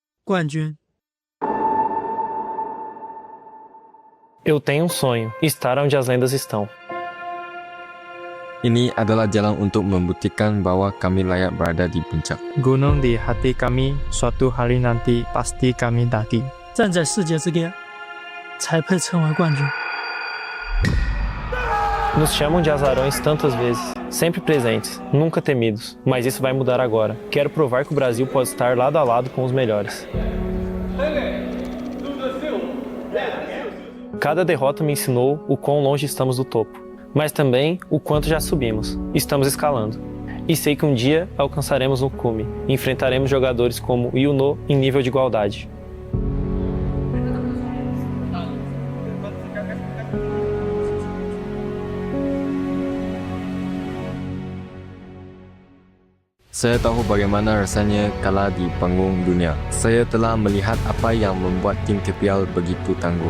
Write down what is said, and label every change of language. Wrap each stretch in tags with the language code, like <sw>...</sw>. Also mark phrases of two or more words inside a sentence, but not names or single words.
<zh>冠军。</zh> <pt>Eu tenho um sonho, estar onde as lendas estão.</pt> <id>Ini adalah jalan untuk membuktikan bahwa kami layak berada di puncak. Gunung di hati kami, suatu hari nanti pasti kami daki.</id> <zh>站在世界之巅，才配称为冠军。</zh> <pt>Nos chamam de azarões tantas vezes, sempre presentes, nunca temidos, mas isso vai mudar agora. Quero provar que o Brasil pode estar lado a lado com os melhores. Cada derrota me ensinou o quão longe estamos do topo, mas também o quanto já subimos. Estamos escalando. E sei que um dia alcançaremos o cume e enfrentaremos jogadores como Yuno em nível de igualdade.</pt> <id>Saya tahu bagaimana rasanya kalah di panggung dunia. Saya telah melihat apa yang membuat tim KPL begitu tangguh.</id>